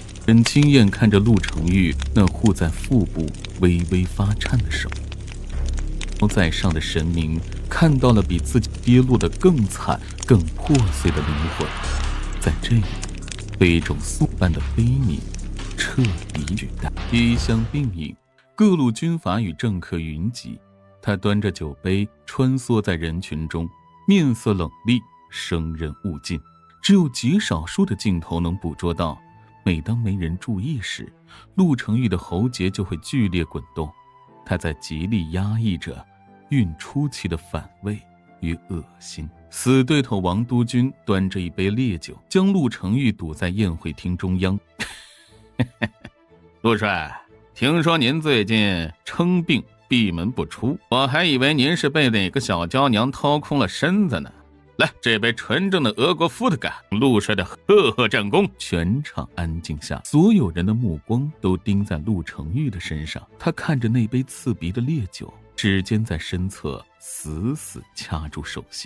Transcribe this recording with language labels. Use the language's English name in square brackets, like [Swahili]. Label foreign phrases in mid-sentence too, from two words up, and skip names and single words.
[Chinese] 沈清燕看着陸成玉那護在腹部微微發顫的手，在上的神明看到了比自己跌落的更慘、更破碎的靈魂，在這裡，被一種宿般的悲憫徹底取代。衣香鬢影，各路軍閥與政客雲集。他端着酒杯穿梭在人群中，面色冷厲，生人勿近。只有極少數的鏡頭能捕捉到，每當沒人注意時，陸成玉的喉結就會劇烈滾動。他在極力壓抑着孕初期的反胃與惡心。死對頭王督軍端着一杯烈酒，將陸成玉堵在宴會廳中央。陸帥，聽說您最近稱病閉門不出，我還以為您是被哪個小嬌娘掏空了身子呢。來，這杯純正的俄國伏特加，陸帥的赫赫戰功。全場安靜下，所有人的目光都盯在陸成玉的身上。他看着那杯刺鼻的烈酒，指尖在身側死死掐住手心。